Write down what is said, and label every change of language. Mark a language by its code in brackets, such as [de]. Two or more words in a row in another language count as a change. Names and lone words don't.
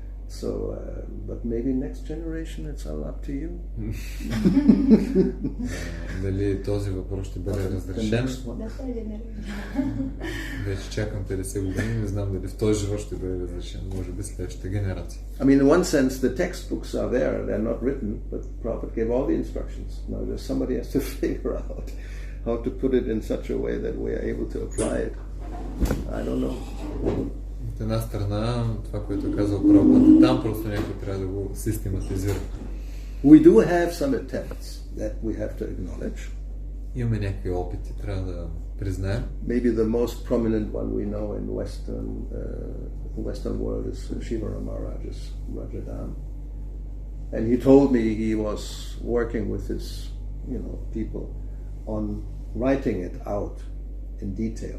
[en] So, but maybe next generation, it's all up to you. [bg] Дали този въпрос ще бъде разрешен? Вече чакам 50 години, не знам дали в този живот ще бъде разрешен. Може би следващата генерация. [en] I mean, in one sense, the textbooks are there. They're not written, but the Prophet gave all the instructions. Now, there's somebody has to figure out how to put it in such a way that we are able to apply it. I don't know. [bg] От една страна, това, което е казал Прабхупада, там просто някой трябва да го систематизира. [en] We do have some attempts that we have to acknowledge. [bg] Имаме някакви опити, трябва да признаем. [en] Maybe the most prominent one we know in Western world is Shivara Maharaj's Rajadam. And he told me he was working with his, people on writing it out in detail.